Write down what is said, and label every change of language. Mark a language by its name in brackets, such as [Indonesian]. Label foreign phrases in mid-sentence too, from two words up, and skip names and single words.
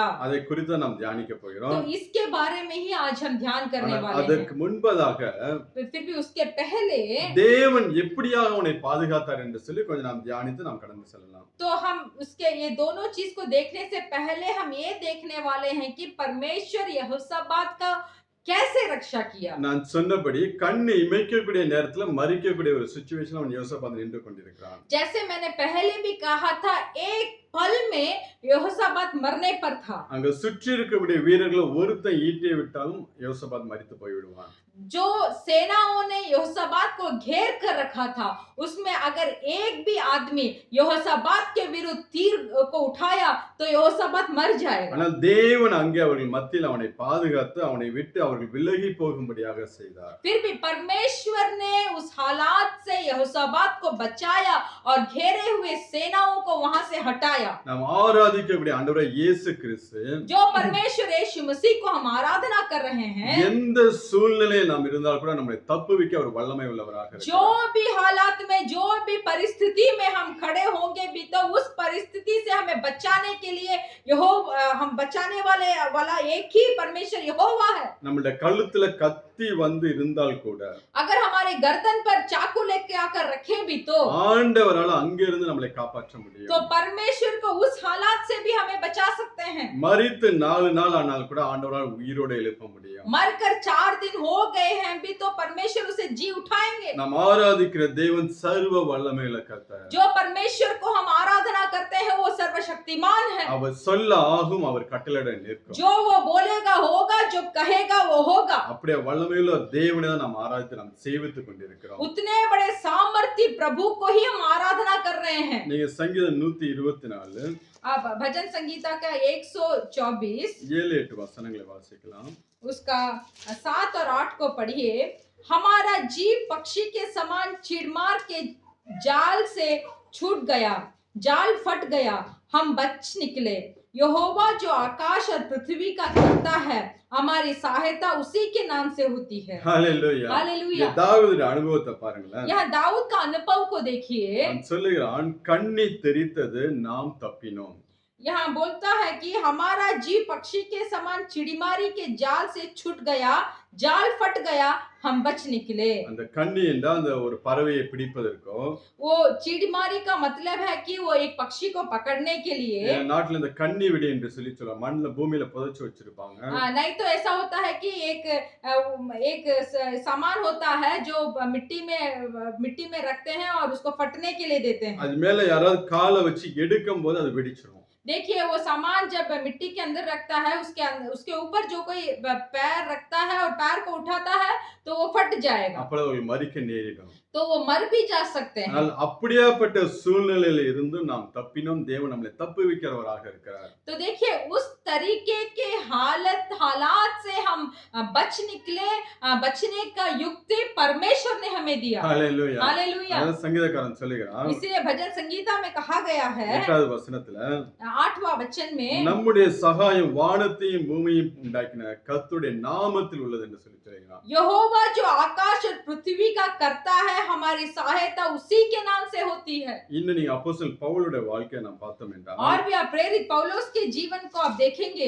[Tamil] அதை குறித்து நாம் தியானிக்க [Hindi] तो [Tamil] போகிறோம். [Hindi] इसके बारे में ही आज हम ध्यान करने [Tamil] ஆனால் [Hindi] वाले [Tamil] அதற்கு [Hindi] हैं। [Tamil] முன்பதாக [Hindi] फिर भी उसके पहले [Tamil] தேவன் எப்படியாக அவனை பாதுகாத்தார் என்று சொல்லி கொஞ்சம் நாம் தியானித்து நாம் கடந்து செல்லலாம். [Hindi] तो हम उसके ये दोनों चीज को देखने से पहले हम ये देखने वाले हैं कि परमेश्वर यहोशापात का कैसे रक्षा किया। [Tamil] நான் சொன்னபடி கண்ணு இமைக்கக்கூடிய நேரத்துல மறிக்கக்கூடிய ஒரு சிச்சுவேஷன் அவன் யோசபாத் நின்று கொண்டிருக்கிறான். [Hindi] जैसे मैंने पहले भी कहा था, एक पल में यहोशापात मरने पर था। [Tamil] அங்க சுற்றி இருக்கக்கூடிய வீரர்கள் ஒருத்தன் ஈட்டியை விட்டாலும் யோசபாத் மரித்து போய்விடுவான். [Hindi] जो सेनाओं ने यहोशापात को घेर कर रखा था, उसमें अगर एक भी आदमी यहोशापात के विरुद्ध तीर को उठाया तो यहोशापात मर जाएगा। [Tamil] ஆனால் தேவன் அங்கே அவர்கள் மத்தியில் அவனை பாதுகாத்து அவனை விட்டு அவர்கள் விலகி போகும்படியாக செய்தார். [Hindi] फिर भी परमेश्वर ने उस हालात से यहोशापात को बचाया और घेरे हुए सेनाओं को वहां से हटाया। [Tamil] நாம் ஆராதிக்கக்கூடிய ஆண்டவராகிய இயேசு கிறிஸ்து [Hindi] जो परमेश्वर यीशु मसीह को हम आराधना कर रहे हैं, [Tamil] எந்த சூழ்நிலையில் நாம் இருந்தால் கூட நம்மை தப்புவிக்க அவர் வல்லமை உள்ளவராக [Hindi] जो [Tamil] இருக்கிறார். [Hindi] भी हालात में, जो भी परिस्थिति में हम खड़े होंगे भी, तो उस परिस्थिति से हमें बचाने के लिए हम बचाने वाला एक ही परमेश्वर यहोवा है। [Tamil] நம்மளுடைய கழுத்துல கத்தி வந்து இருந்தால் கூட [Hindi] अगर हमारे गर्दन पर चाकू लेके आकर रखे भी तो [Tamil] ஆண்டவரால் அங்கிருந்து நம்மளை காப்பாற்ற முடியும். [Hindi] परमेश्वर को उस हालात से भी हमें बचा सकते हैं। [Tamil] மரித்து 4 நாள் ஆனால் கூட ஆண்டவரால் உயிரோடு எழுப்ப முடியும். [Hindi] मरकर 4 दिन हो गए हैं भी तो परमेश्वर उसे जी उठाएंगे। [Tamil] நாம் ஆராதிக்கிற தேவன் சர்வ வல்லமையுள்ள கர்த்தர். [Hindi] जो परमेश्वर को हम आराधना करते हैं वो सर्वशक्तिमान है। [Tamil] அவர் சொல்ல ஆகும், அவர் கட்டளையிட நிற்கும். [Hindi] जो वो बोलेगा होगा, जो कहेगा वो होगा। [Tamil] அப்படியே வல்லமையுள்ள தேவனை தான் நாம் ஆராதித்து நாம் சேவித்துக் கொண்டிருக்கிறோம். [Hindi] उतने बड़े सामर्थी प्रभु को ही हम आराधना कर रहे हैं। [Tamil] நீங்க சங்கீதம் 124 [Hindi] अब भजन संगीता का 124 [Tamil] 7-8 வசனங்களை வாசிக்கலாம். [Hindi] उसका 7 और 8 को पढ़िए। हमारा जीव पक्षी के समान चिड़मार के जाल से छूट गया, जाल फट गया, हम बच निकले। यहोवा जो आकाश और पृथ्वी का करता है, हमारी सहायता उसी के नाम से होती है। [Tamil] ஹalleluya. [Hindi] हालेलुया। [Tamil] தாவீதுடைய அனுபவத்தை பாருங்களேன். [Hindi] यहाँ दाऊद का अनुभव को देखिए। [Tamil] அவன் சொல்லுகிறான், கண்ணி தெரித்தது நாம் தப்பினோம். [Hindi] यहाँ बोलता है कि हमारा जीव पक्षी के समान चिड़िमारी के जाल से छूट गया, जाल फट गया, हम बच निकले। [Tamil] அந்த கண்ணி என்றால் அந்த ஒரு பறவையை பிடிப்பதற்கோ, [Hindi] वो चिड़िमारी का मतलब है कि वो एक पक्षी को पकड़ने के लिए। [Tamil] நாட்டுல இந்த கண்ணி வெடி என்று சொல்லி சொல்லுவாங்க. மண்ணுல பூமியில புதைச்சு வச்சிருப்பாங்க. [Hindi] नहीं तो ऐसा होता है कि एक सामान होता है जो मिट्टी में रखते हैं और उसको फटने के लिए देते हैं। [Tamil] அது மேல யாராவது காலை வச்சு எடுக்கும் போது அது வெடிச்சிரும். [Hindi] देखिए वो सामान जब मिट्टी के अंदर रखता है, उसके ऊपर जो कोई पैर रखता है और पैर को उठाता है तो वो फट जाएगा। [Tamil] அப்போ ஒரு மரிக்க நேரிடும். [Hindi] तो वो मर भी जा सकते हैं। [Tamil] ஆனால் அப்படியாப்பட்ட சூழ்நிலையில இருந்து நாம் தப்பினோம். தேவன் நம்மளை தப்புவிக்கிறவராக இருக்கிறார். [Hindi] तो देखिए उस तरीके के हालात से हम बच निकले, बचने का युक्ति परमेश्वर ने हमें दिया। [Tamil] ஹalleluya. [Hindi] हालेलुया। [Tamil] அதான் சங்கீதக்காரன் சொல்லுகிறான். [Hindi] इसीलिए भजन संगीता में कहा गया है [Tamil] 8வது வசனத்துல [Hindi] 8वां वचन में, [Tamil] நம்முடைய சகாயம் வானத்தையும் பூமியையும் உண்டாக்கின கர்த்தருடைய நாமத்தில் உள்ளது என்று சொல்லி சொல்கிறான். [Hindi] यहोवा जो आकाश और पृथ्वी का करता है, हमारी सहायता उसी के नाम से होती है। [Tamil] இன்னும் நீங்க அப்போஸ்தலன் பவுலுடைய வாழ்க்கையை நாம் பார்த்தோம் என்றால் [Hindi] और भी आप प्रेरित पौलुस के जीवन को आप देखेंगे,